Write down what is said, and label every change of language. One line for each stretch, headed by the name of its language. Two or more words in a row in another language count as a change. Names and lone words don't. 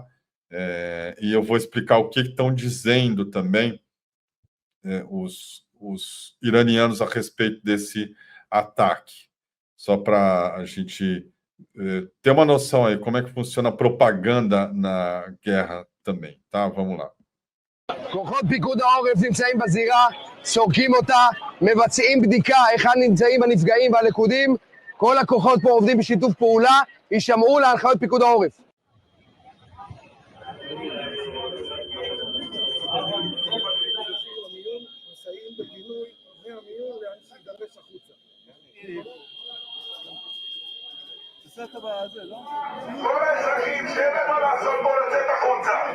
Portuguese: E eu vou explicar o que estão dizendo também os iranianos a respeito desse ataque, só para a gente ter uma noção aí como é que funciona a propaganda na guerra também, tá? Vamos lá.
Hebrew: כוחות פיקוד העורף נמצאים בזירה, סורקים אותה, מבצעים בדיקה היכן נמצאים הנפגעים והלכודים. כל הכוחות פה עובדים בשיתוף פעולה, יישמעו להנחיות פיקוד העורף. כל האזרחים שאין להם מה לעשות בו לצאת החוצה.